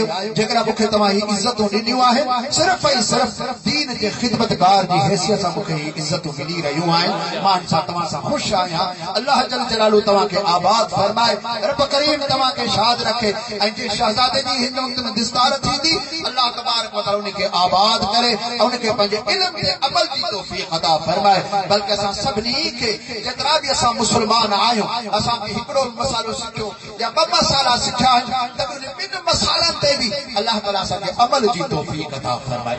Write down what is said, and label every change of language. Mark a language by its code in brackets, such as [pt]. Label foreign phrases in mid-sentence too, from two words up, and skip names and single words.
[sd] जेकॾहिं मूंखे तव्हां ही इज़तूं ॾिनियूं आहिनि, सिर्फ़ ऐं सिर्फ़ दीन जे ख़िदमतगार जी हैसियत सां मूंखे ही इज़तूं मिली रहियूं आहिनि। मां सां तव्हां सां ख़ुशि आहियां। अल्लाह [ar] جل جلاله [sd] तव्हांखे आबाद फरमाए, रब करीम तव्हांखे शाद रखे, ऐं जे शहज़ादे जी हिन वक़्त में दिस्तार थींदी, अल्लाह [ar] تبارك وتعالى [sd] उनखे आबाद करे ऐं उनखे पंहिंजे इल्म ते अमल जी तौफ़ीक़ अता फरमाए। बल्कि असां सभिनी खे जेतिरा बि असां मुस्लमान आहियूं, असांखे हिकिड़ो मसालो सिखियो या ॿ मसाला सिखिया आहिनि, त उन ॿिनि मसालनि ते बि अल्लाह ताला असांखे अमल जी तौफ़ीक़ अता फरमाए।